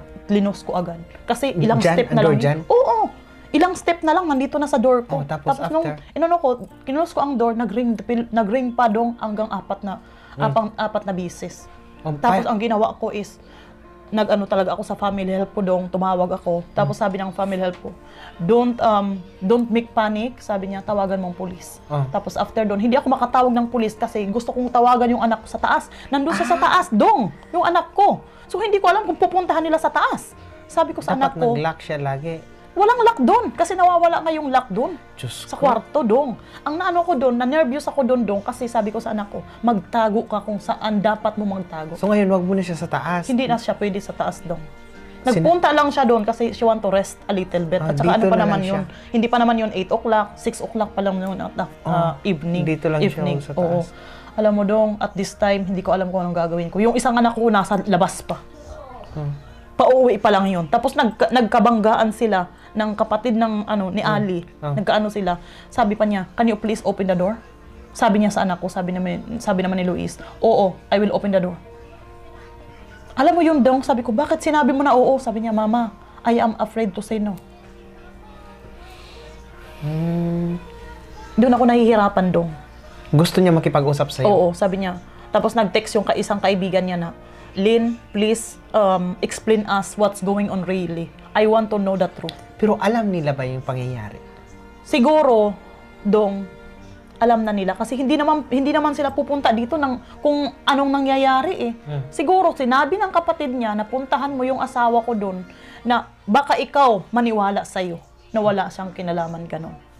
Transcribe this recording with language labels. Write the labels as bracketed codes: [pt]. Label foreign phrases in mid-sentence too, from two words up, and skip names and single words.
[tl] Linos ko agad. Kasi ilang step na lang. Dyan? Oo. Ilang step na lang nandito na sa door ko. Tapos after? Nung kinulos ko ang door, nag-ring pa dong hanggang apat na bisis. Tapos ang ginawa ko is nag-ano talaga ako sa [en] family help [tl] ko dong, tumawag ako. Tapos sabi ng [en] family help [tl] ko, [en] don't make panic, [tl] sabi niya, tawagan mong pulis. Tapos after doon, hindi ako makatawag ng pulis kasi gusto kong tawagan yung anak ko sa taas. Nandun siya sa taas, dong, yung anak ko. So hindi ko alam kung pupuntahan nila sa taas. Sabi ko sa anak ko, dapat nag-lock siya lagi. walang lock doon kasi nawawala nga yung lock doon. Diyos Sa ko. kwarto dong. Ang naano ko doon, na-nervous ako doon kasi sabi ko sa anak ko, magtago ka kung saan dapat mo magtago. So ngayon, wag mo na siya sa taas. Hindi na siya pwede sa taas dong. Nagpunta lang siya doon kasi [en] she want to rest a little bit. [tl] At saka dito ano pa na naman lang yun, hindi pa naman yun 8 o'clock, 6 o'clock pa lang yun at evening. Dito lang evening. siya sa Oo. taas. Alam mo dong, [en] at this time, [tl] hindi ko alam kung anong gagawin ko. Yung isang anak ko nasa labas pa. Pauwi pa lang yun. Tapos nagkabanggaan sila ng kapatid ng ni Ali. Nagkaano sila. Sabi pa niya, [en] can you please open the door? [tl] Sabi niya sa anak ko, sabi naman ni Luis, oo, [en] I will open the door. [tl] Alam mo yun dong, sabi ko, bakit sinabi mo na oo? Sabi niya, [en] Mama, I am afraid to say no. [tl] Doon ako nahihirapan dong. Gusto niya makipag-usap sa'yo? Oo, sabi niya. Tapos nag-text yung isang kaibigan niya na, Lynn, [en] please explain us what's going on really. I want to know the truth. [tl] Pero alam nila ba yung pangyayari? Siguro, dong, alam na nila. Kasi hindi naman sila pupunta dito kung anong nangyayari eh. Siguro, sinabi ng kapatid niya na puntahan mo yung asawa ko doon na baka ikaw maniwala sa'yo na wala siyang kinalaman ganon.